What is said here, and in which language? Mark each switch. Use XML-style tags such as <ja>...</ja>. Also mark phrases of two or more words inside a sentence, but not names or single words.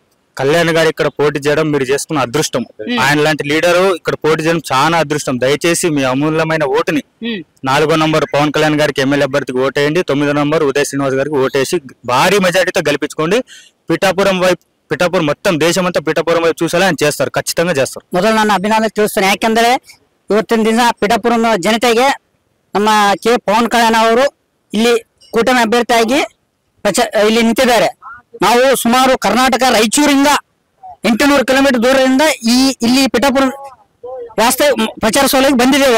<te>కళ్యాణ్ గారు ఇక్కడ పోటీ చేయడం మీరు చేసుకున్న అదృష్టం. ఆయన లాంటి లీడరు ఇక్కడ పోటీ చేయడం చాలా అదృష్టం. దయచేసి మీ అమూల్యమైన ఓటుని 4వ నంబర్ పవన్ కళ్యాణ్ గారికి ఎమ్మెల్యే అభ్యర్థికి ఓటేయండి. 9వ నంబర్ ఉదయ్ శ్రీనివాస్ గారికి ఓటేసి భారీ మెజారిటీతో గెలిపించుకోండి. పిఠాపురం మొత్తం ದೇಶమంతా పిఠాపురం వైపు చూసేలా ఆయన చేస్తారు. ಖచ్చితంగా చేస్తారు.</te> <kn>ಮೊದಲು ನನ್ನ ಅಭಿನಂದನೆ ತಿಳಿಸ್ತೇನೆ. ಯಾಕೆಂದ್ರೆ ಇವತ್ತಿನ ದಿನ ಪಿಠಾಪುರಂ ಜನತೆಗೆ ನಮ್ಮ ಕೆ ಪವನ್ ಕಲ್ಯಾಣ್ ಅವರು ಇಲ್ಲಿ ಕೂಟಮಿ ಅಭ್ಯರ್ಥಿಯಾಗಿ ಇಲ್ಲಿ ನಿಂತಿದ್ದಾರೆ. ನಾವು ಸುಮಾರು ಕರ್ನಾಟಕ ರಾಯಚೂರಿಂದ 800 ಕಿಲೋಮೀಟರ್ ದೂರದಿಂದ ಇಲ್ಲಿ ಪಿಠಾಪುರಂ ವಾಸ್ತವ ಪ್ರಚಾರ ಸೋಲಿಗೆ ಬಂದಿದ್ದೇವೆ.</kn>